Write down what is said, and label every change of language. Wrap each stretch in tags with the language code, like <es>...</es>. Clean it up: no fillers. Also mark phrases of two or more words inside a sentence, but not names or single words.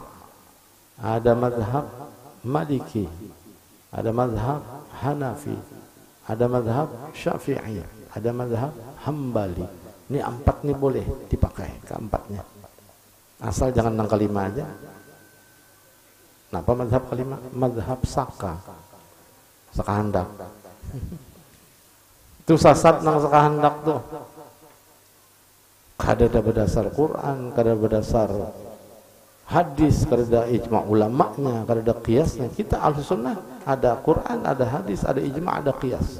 <id>Ada madhab Maliki, ada madhab Hanafi, ada madhab Syafi'i, ada madhab Hambali. Ini 4 ini boleh dipakai, keempatnya, asal jangan yang kelima aja. Kenapa madhab kelima? Madhab Saka,</id> <bjn>sakahandak. Itu sasat nang sakahandak tuh. Kada berdasar Quran, kada berdasar hadis, kada ijma' ulamanya, kada qiyasnya.</bjn> <id>Kita ahli sunnah ada Quran, ada hadis, ada ijma', ada qiyas.</id>